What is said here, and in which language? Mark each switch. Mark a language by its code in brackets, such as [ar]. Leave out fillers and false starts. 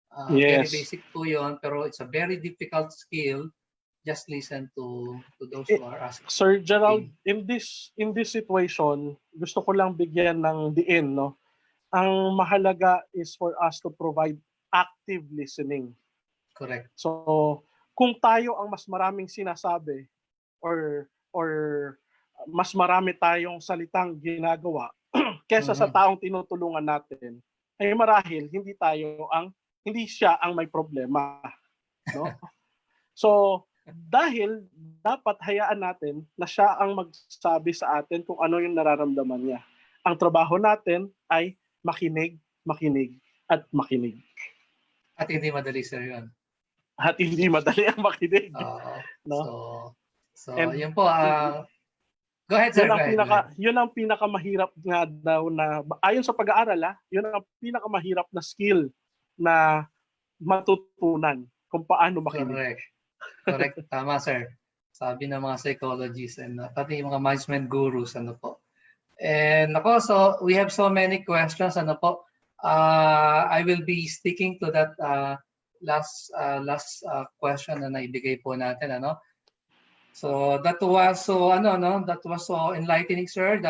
[en] Very basic [tl] po yun, pero [en] it's a very difficult skill. Just listen to those who are asking. [tl] Sir Gerald, [en] in this situation, [tl] gusto ko lang bigyan ng diin, no? Ang mahalaga [en] is for us to provide active listening. Correct. [tl] So, kung tayo ang mas maraming sinasabi or mas marami tayong salitang ginagawa kesa sa taong tinutulungan natin, ay marahil hindi siya ang may problema, no? So, dahil dapat hayaan natin na siya ang magsabi sa atin kung ano yung nararamdaman niya. Ang trabaho natin ay makinig, at makinig. At hindi madali, sir, yun. At hindi madali ang makinig. No? So yun po. [en] Go ahead, sir. [tl] Yun ang pinakamahirap nga daw na, ayon sa pag-aaral, yun ang pinakamahirap na skill na matutunan kung paano makinig. [en] Correct. [tl] Tama, sir. Sabi ng mga psychologists and pati yung mga management gurus, [en] And so we have so many questions, I will be sticking to that last question [tl] na naibigay po natin, [en] So that was so enlightening, sir.